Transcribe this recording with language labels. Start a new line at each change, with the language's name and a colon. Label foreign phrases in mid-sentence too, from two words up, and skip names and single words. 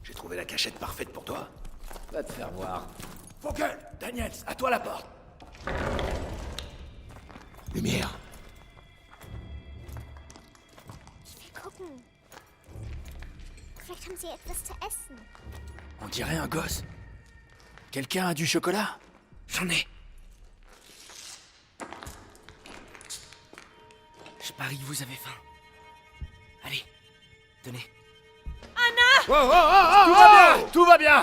French: trouvé la cachette parfaite pour toi? Va te faire voir. Vogel, Daniels, à toi la porte. Lumière.
German: Ich will gucken. Vielleicht haben sie etwas zu essen.
French: On dirait un gosse. Quelqu'un a du chocolat? J'en ai. Je parie que vous avez faim. Allez, tenez. Oh, oh, oh, oh, tout va bien! Tout va bien!